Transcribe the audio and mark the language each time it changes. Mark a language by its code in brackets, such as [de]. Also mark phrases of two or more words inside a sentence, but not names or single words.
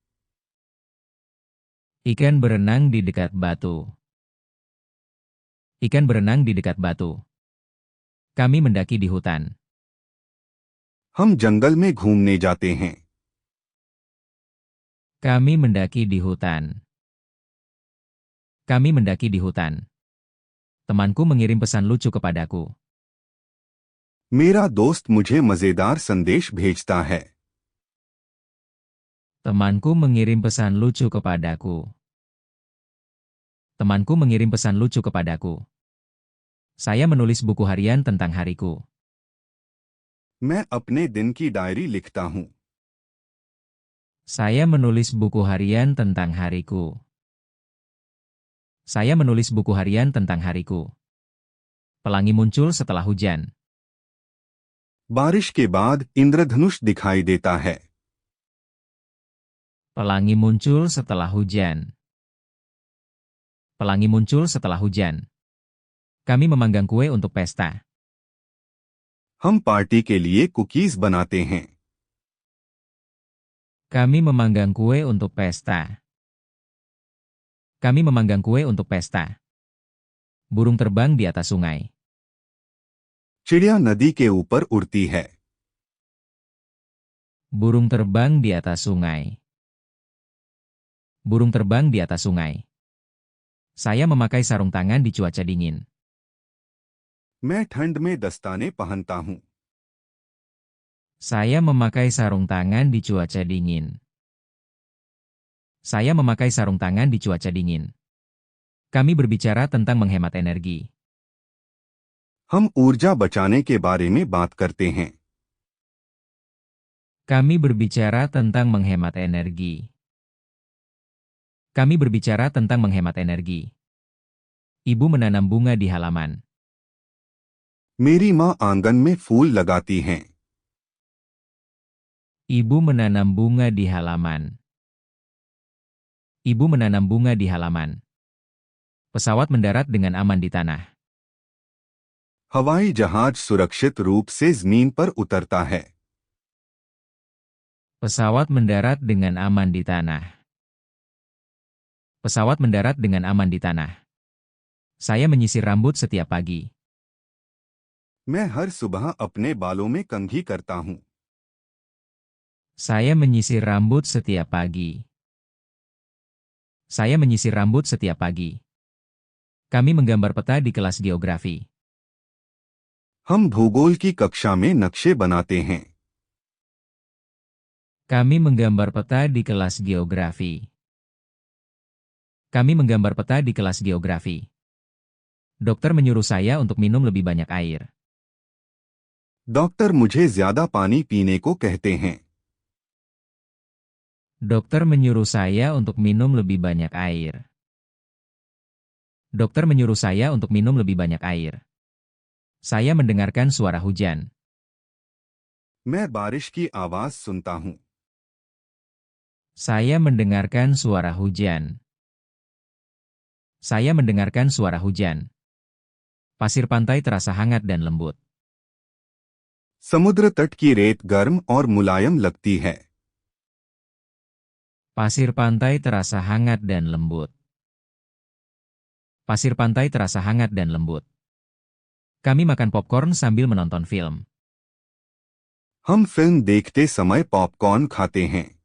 [id] Ikan berenang di dekat batu. Ikan berenang di dekat batu. Kami mendaki di hutan. [hi] हम जंगल में घूमने जाते हैं. [id] Kami mendaki di hutan. Kami mendaki di hutan. Temanku mengirim pesan lucu kepadaku. [hi] मेरा दोस्त मुझे मजेदार संदेश भेजता है. [id] Temanku mengirim pesan lucu kepadaku. Temanku mengirim pesan lucu kepadaku. Saya menulis buku harian tentang hariku. [hi] मैं अपने दिन की डायरी लिखता हूं. [id] Saya menulis buku harian tentang hariku. Saya menulis buku harian tentang hariku. Pelangi muncul setelah hujan. [hi] बारिश के बाद इंद्रधनुष दिखाई देता है. [id] Pelangi muncul setelah hujan. Pelangi muncul setelah hujan. Kami memanggang kue untuk pesta. [hi] हम पार्टी के लिए कुकीज बनाते हैं. [id] Kami memanggang kue untuk pesta. Kami memanggang kue untuk pesta. Burung terbang di atas sungai. [hi] चिड़िया नदी के ऊपर उड़ती है. [id] Burung terbang di atas sungai. Burung terbang di atas sungai. Saya memakai sarung tangan di cuaca dingin. [hi] मैं ठंड में दस्ताने पहनता हूं. [id] Saya memakai sarung tangan di cuaca dingin. Saya memakai sarung tangan di cuaca dingin. Kami berbicara tentang menghemat energi. [hi] हम ऊर्जा बचाने के बारे में बात करते हैं. [id] Kami berbicara tentang menghemat energi. Kami berbicara tentang menghemat energi. Ibu menanam bunga di halaman. [hi] मेरी माँ आंगन में फूल लगाती हैं. [id] Ibu menanam bunga di halaman. Ibu menanam bunga di halaman. Pesawat mendarat dengan aman di tanah. [hi] हवाई जहाज सुरक्षित रूप से जमीन पर उतरता है. [id] Pesawat mendarat dengan aman di tanah. Pesawat mendarat dengan aman di tanah. Saya menyisir rambut setiap pagi. [hi] मैं हर सुबह अपने बालों में कंघी करता हूं. [id] Saya menyisir rambut setiap pagi. Saya menyisir rambut setiap pagi. Kami menggambar peta di kelas geografi. [hi] हम भूगोल की कक्षा में नक्शे बनाते हैं. [id] Kami menggambar peta di kelas geografi. Kami menggambar peta di kelas geografi. Dokter menyuruh saya untuk minum lebih banyak air. [hi] डॉक्टर मुझे ज्यादा पानी पीने को कहते हैं. [id] Dokter menyuruh saya untuk minum lebih banyak air. Dokter menyuruh saya untuk minum lebih banyak air. Saya mendengarkan suara hujan. [hi] मैं बारिश की आवाज सुनता हूं. [id] Saya mendengarkan suara hujan. Saya mendengarkan suara hujan. Pasir pantai terasa hangat dan lembut. [hi] समुद्र तट की रेत गर्म और मुलायम लगती है। [id] Pasir pantai terasa hangat dan lembut. Pasir pantai terasa hangat dan lembut. Kami makan popcorn sambil menonton film. [hi] हम फिल्म देखते समय पॉपकॉर्न खाते हैं।